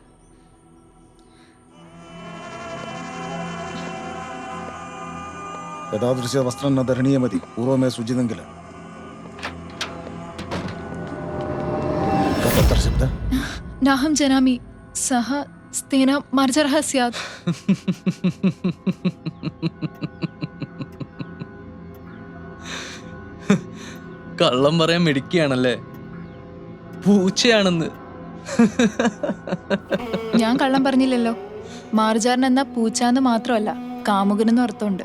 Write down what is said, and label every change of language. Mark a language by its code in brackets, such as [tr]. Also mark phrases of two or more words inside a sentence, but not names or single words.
[sa] एतादृश वस्त्रं न धरणीयमति, पूर्वमेव सूचितं किल? कथत्र शब्दः? नाहं जानामि, सः स्तेन मार्जारः स्यात्. [ml] കള്ളം പറയാൻ മിടുക്കിയാണല്ലേ? പൂച്ചയാണെന്ന്. ഞാൻ കള്ളം പറഞ്ഞില്ലല്ലോ. മാർജാരൻ എന്ന പൂച്ചാന്ന് മാത്രമല്ല, കാമുകനെന്നും അർത്ഥമുണ്ട്.